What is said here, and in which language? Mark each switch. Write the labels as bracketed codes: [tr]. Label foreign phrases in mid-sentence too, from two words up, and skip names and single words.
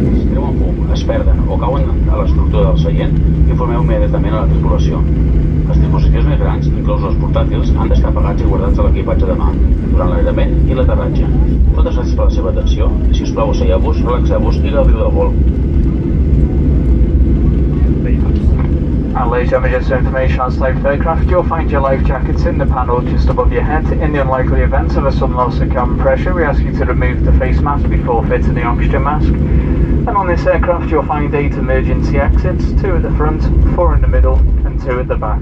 [ca] Si treuen fum, es perden o cauen a l'estructura del seient, informeu immediatament a la tripulació. Els dispositius més grans, inclous els portàtils, han d'estar apagats i guardats a l'equipatge de mà, durant l'alliberament i l'aterratge. Moltes gràcies per la seva atenció i, si us plau, asseieu-vos, relaxeu-vos i gaudiu del vol. [en] And ladies and gentlemen, just some information on safe aircraft. You'll find your life jackets in the panel just above your head. In the unlikely event of a sudden loss of cabin pressure, we ask you to remove the face mask before fitting the oxygen mask. And on this aircraft, you'll find 8 emergency exits, 2 at the front, 4 in the middle, and 2 at the back.